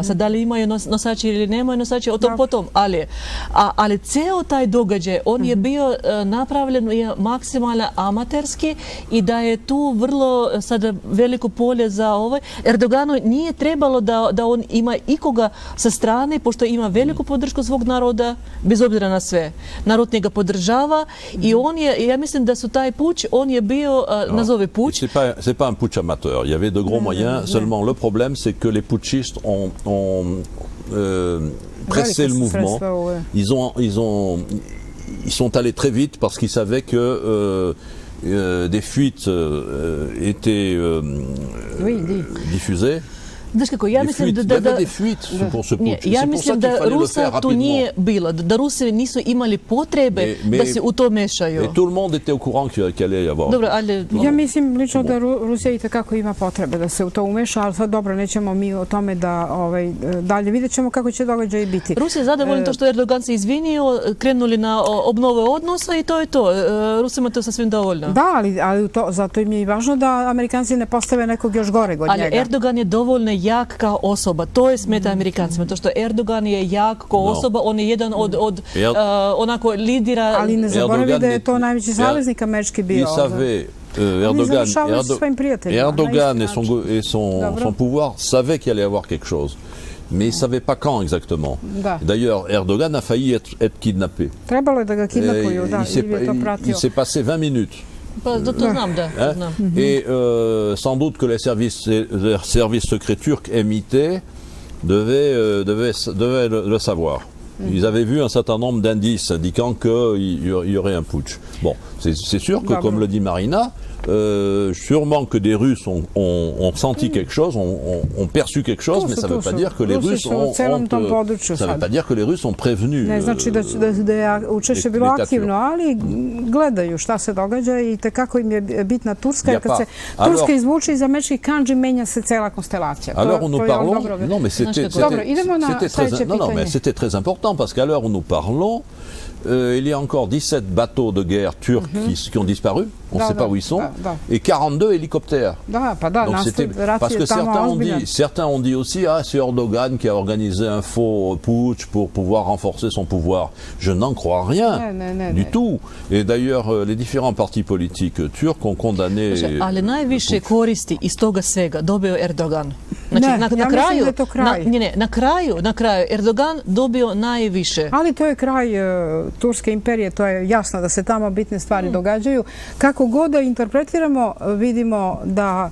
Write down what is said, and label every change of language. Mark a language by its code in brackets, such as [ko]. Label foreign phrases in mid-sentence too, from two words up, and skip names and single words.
[sr] Sad, da li imaju nosači ili nemaju nosači, o tom potom. Ali ceo taj događaj, on je bio napravljen maksimalno amaterski i da je tu vrlo sada veliko polje za ovaj. Erdoganu nije trebalo da on ima ikoga sa strane, pošto ima veliku podršku svog naroda, bez obzira na sve. Narod njega podržava i on je, ja mislim da su taj puč, on je bio, nazove puč. [fr] C'est pas un putsch amateur. Il y avait de gros moyens. Seulement, le problème, c'est que les putschistes ont pressé le mouvement. Ils sont allés très vite parce qu'ils savaient que des fuites étaient diffusées. [sr] Znaš kako, ja mislim da Rusa tu nije bilo, da Rusi nisu imali potrebe da se u to mešaju. [fr] Et tout le monde était au courant qu'il allait y avoir. [sr] Dobro, ali ja mislim lično da Rusija i takako ima potrebe da se u to umeša, ali sad dobro, nećemo mi o tome da dalje vidjet ćemo kako će događaj biti. Rusija je zadovoljna to što Erdogan se izvinio, krenuli na obnovu odnosa i to je to. Rusima to sasvim dovoljno. Da, ali zato im je i važno da Amerikanci ne postave nekog još goreg od njega. Ali Erdogan je dovoljno jak kao osoba. To je smeta Amerikancima. To što Erdogan je jak kao osoba, on je jedan od onako lidera. Ali ne zaboravi da je to najveći saveznik američki bio. [fr] Erdogan et son pouvoir savaient qu'il allait y avoir quelque chose. Mais il ne savait pas quand exactement. D'ailleurs, Erdogan a failli être kidnappé. [sr] Trebalo je da ga kidnapuju, da, ili je to pratio. [fr] Il s'est passé 20 minutes. Et sans doute que les services secrets turcs MIT devaient le savoir. Ils avaient vu un certain nombre d'indices indiquant qu'il y aurait un putsch. Bon, c'est sûr que, comme le dit Marina, sûrement que des Russes ont senti quelque chose, ont perçu quelque chose, mais ça ne veut pas dire que les Russes ont prévenu. [sr] Ne znači da je učešće bilo aktivno, ali gledaju šta se događa i kako im je bitna Turska, jer kad se Turska izvuče iz američkih kandži, menja se cela konstelacija. [fr] Non, mais c'était très important parce qu'à l'heure où nous parlons, il y a encore 17 bateaux de guerre turcs qui ont disparu, on ne sait pas où ils sont, et 42 hélicoptères. Parce que certains ont dit aussi, c'est Erdogan qui a organisé un faux putsch pour pouvoir renforcer son pouvoir. Je n'en crois rien du tout. Et d'ailleurs, les différents partis politiques turcs ont condamné... [sr] Ali najviše koristi iz toga svega dobio Erdogan. Na kraju Erdogan dobio najviše. Ali to je kraj Turske imperije, to je jasno da se tamo bitne stvari događaju. Kako god da interpretiramo, vidimo da...